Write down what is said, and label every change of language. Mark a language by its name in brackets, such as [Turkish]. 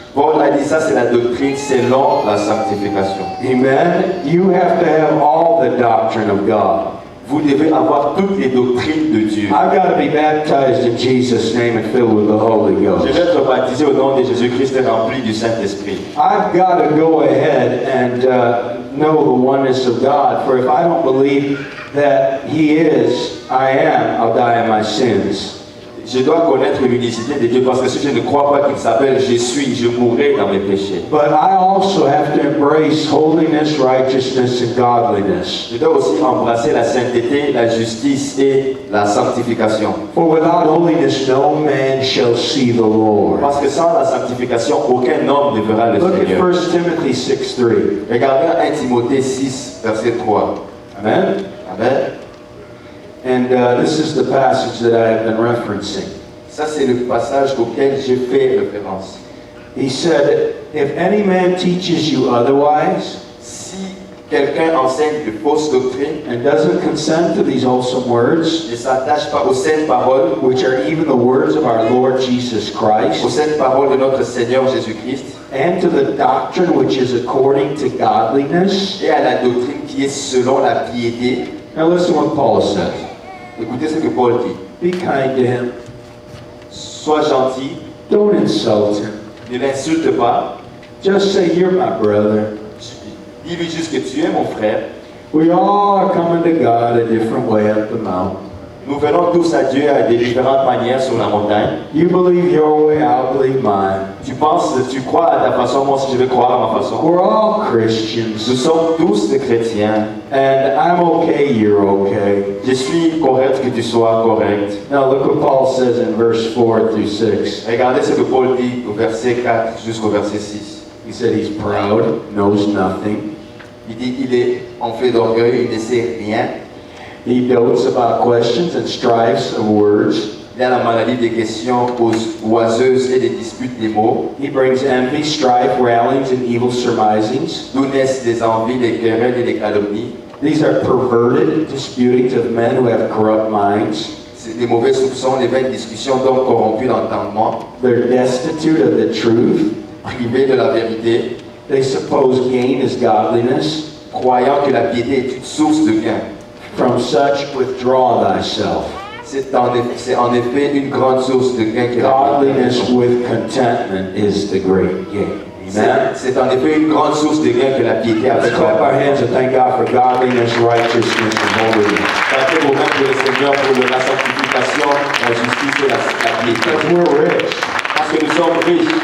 [French] Paul a dit ça, c'est la doctrine selon la sanctification. Amen. [English] You have to have all the doctrine of God. [French] Vous devez avoir toutes les doctrines de Dieu. [English] I've got to be baptized in Jesus' name and filled with the Holy [French] Je [English] Ghost. [French] vais être baptisé au nom de Jésus-Christ et rempli du Saint-Esprit. [English] I've got to go ahead and know the oneness of God. For if I don't believe that He is, I am, I'll die in my sins. [French] Je dois connaître l'unicité de Dieu parce que si je ne crois pas qu'il s'appelle je suis, je mourrai dans mes péchés. [English] But I also have to embrace holiness, righteousness, and godliness. [French] Je dois aussi embrasser la sainteté, la justice et la sanctification. [English] For without holiness, no man shall see the Lord. [French] Parce que sans la sanctification, aucun homme ne verra le [English] Look at [French] Seigneur. [English] 1 Timothy 6:3. [French] Regardez 1 Timothée 6, verset 3. Amen. Amen. [English] And this is the passage that I have been referencing. [French] Ça, c'est le passage auquel j'ai fait référence. [English] He said, if any man teaches you otherwise, [French] Si quelqu'un enseigne de fausses doctrines, [English] and doesn't consent to these wholesome words, [French] ne s'attache pas aux saintes paroles, [English] which are even the words of our Lord Jesus [French] aux [English] Christ, [French] saintes paroles de notre Seigneur Jésus-Christ, [English] and to the doctrine which is according to godliness. [French] et à la doctrine qui est selon la piété. [English] Now listen what Paul says. [French] Écoutez ce que Paul dit. [English] Be kind to him. [French] Sois gentil, [English] Don't insult him. [French] ne l'insulte pas. [English] Just say, you're my brother. [French] Dis-lui juste que tu es mon frère. [English] We all are coming to God a different way up the mountain. [French] Nous venons tous à Dieu à des différentes manières sur la montagne. [English] You believe your way, I'll believe mine. [French] Tu crois à ta façon, moi aussi je vais croire à ma façon. [English] We're all [French] Nous [English] Christians. [French] sommes tous des chrétiens. [English] And I'm okay, you're okay. [French] Je suis correct que tu sois correct. [English] Now look what Paul says in verse 4 through 6. [French] Regardez ce que Paul dit au verset 4 jusqu'au verset 6. [English] He said he's proud, knows nothing. [French] Il dit qu'il est en fait d'orgueil, il ne sait rien. [English] He dotes about questions and strifes of words. [French] Il a la maladie des questions oiseuses et des disputes des mots. [English] He brings envy, strife, railings, and evil surmisings. [French] D'où naissent des envies, des querelles et des calomnies. [English] These are perverted disputings of men who have corrupt minds. [French] C'est des mauvais soupçons, des vaines discussions donc corrompues d'entendement, [English] They're destitute of the truth. [French] privées de la vérité, [English] They suppose gain is godliness. [French] croyant que la piété est une source de gain. [English] From such withdraw thyself. [French] C'est en effet une grande source de gain que la [English] Godliness [French] piété. [English] with contentment is the great gain. Amen. [French] C'est en effet une grande source de gain que la piété [English] Let's [French] avec [English] clap our hands and thank God for godliness, righteousness, and holiness. [French] Tâchez vos mains pour le Seigneur pour la sanctification, la justice et la piété. [English] Because we're rich. [French] Parce que nous sommes riches.